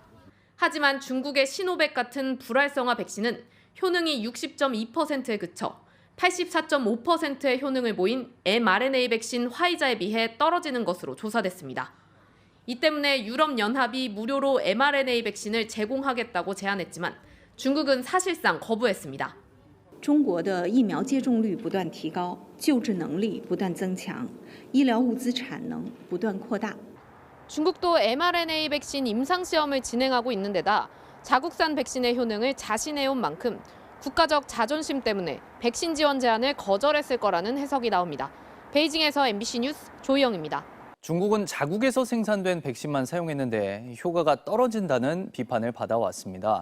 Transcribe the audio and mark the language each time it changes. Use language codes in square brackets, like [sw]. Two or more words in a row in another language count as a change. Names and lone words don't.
[ko] 하지만 중국의 시노백 같은 불활성화 백신은 효능이 60.2%에 그쳐 84.5%의 효능을 보인 mRNA 백신 화이자에 비해 떨어지는 것으로 조사됐습니다. 이 때문에 유럽연합이 무료로 mRNA 백신을 제공하겠다고 제안했지만 중국은 사실상 거부했습니다. [zh] 中国的疫苗接种率不断提高，救治能力不断增强，医疗物资产能不断扩大。 [ko] 중국도 mRNA 백신 임상시험을 진행하고 있는 데다 자국산 백신의 효능을 자신해온 만큼 국가적 자존심 때문에 백신 지원 제안을 거절했을 거라는 해석이 나옵니다. 베이징에서 MBC 뉴스 조희영입니다. 중국은 자국에서 생산된 백신만 사용했는데 효과가 떨어진다는 비판을 받아왔습니다.